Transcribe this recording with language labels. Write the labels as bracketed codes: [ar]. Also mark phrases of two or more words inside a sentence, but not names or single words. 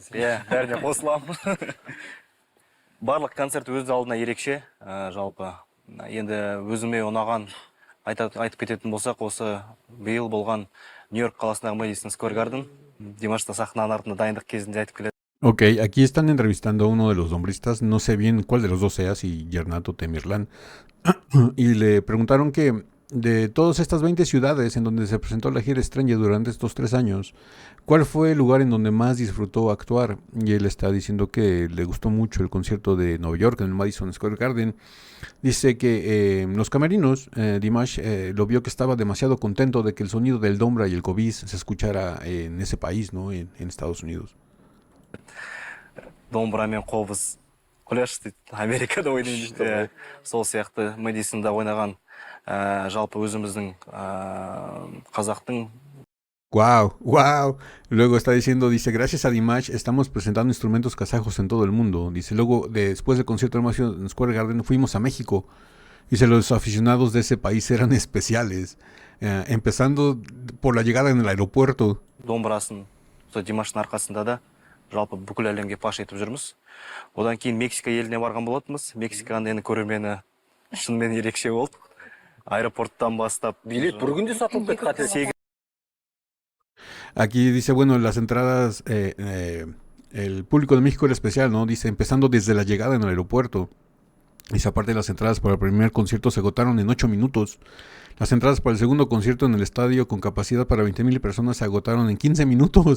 [kk] Иә, бәріне қосыламын. Барлық концерт өз алдына ерекше, жалпы. Енді өзіме ұнаған айтып кететін болсақ, осы биыл болған Нью-Йорк қаласындағы Madison Square Garden, Димашта сахнаның артында дайындық кезінде айтып келеді. [es] Ok, aquí están entrevistando a uno de los dombristas, no sé bien cuál de los dos sea, si Yernato o Temirlan, y le preguntaron que de todas estas 20 ciudades en donde se presentó la gira Stranger durante estos 3 años, ¿cuál fue el lugar en donde más disfrutó actuar? Y él está diciendo que le gustó mucho el concierto de Nueva York en el Madison Square Garden. Dice que en los camerinos, Dimash lo vio que estaba demasiado contento de que el sonido del Dombra y el Kovis se escuchara en ese país, ¿no? En Estados Unidos. [kk] Домбыра мен қобыз құляш дейді, Америкада ойнайды дейді. Сол сияқты Мэдисонда ойнаған жалпы өзіміздің қазақтың. Wow, wow. [es] Luego está diciendo, dice, gracias a Dimash estamos presentando instrumentos kazajos en todo el mundo. Dice, luego, después del concierto de Madison Square Garden, fuimos a México. Dice, los aficionados de ese país eran especiales. Empezando por la llegada en el aeropuerto. [kk] Домбырасын Димаштың арқасында да жалпы бүкіл әлемге паш етіп жүрміз. Одан кейін Мексика еліне барған болатынбыз. Мексиканың енді көрермені шынымен ерекше болды. Аэропорттан бастап билет бір күнде сатылып кетті. [es] Aquí dice, bueno, las entradas, el público de México era especial, ¿no? Dice, empezando desde la llegada en el aeropuerto. Dice, aparte las entradas para el primer concierto se agotaron en 8 minutos. Las entradas para el segundo concierto en el estadio con capacidad para 20,000 personas se agotaron en 15 minutos.